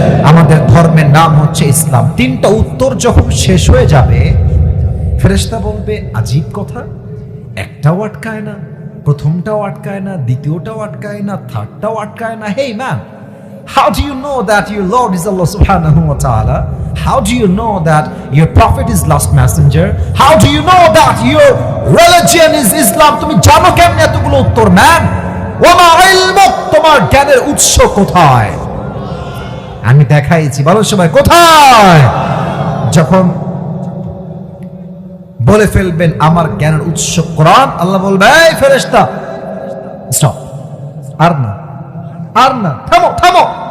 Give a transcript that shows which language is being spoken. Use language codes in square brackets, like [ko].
[bn] আমাদের ধর্মের নাম হচ্ছে ইসলাম। 3টা উত্তর যখন শেষ হয়ে যাবে, ফেরেশতা বলবে আজীব কথা, একটাও আটকায় না, প্রথমটাও আটকায় না, দ্বিতীয়টাও আটকায় না, থার্ডটাও আটকায় না। [en] Hey man, how do you know that your Lord is Allah subhanahu wa ta'ala? How do you know that your prophet is last messenger? How do you know that your religion is Islam? [bn] তুমি জানো কেমনে এতগুলো উত্তর? Man, [ar] ওমা ইলমুক, [bn] তোমার জ্ঞানের উৎস কোথায়? আমি দেখাইছি, বলো সবাই কোথায়? যখন বলে ফেলবেন আমার জ্ঞানের উৎস কোরআন, আল্লাহ বলবে এই ফেরেশতা স্টপ, আর না, আর না, থামো থামো।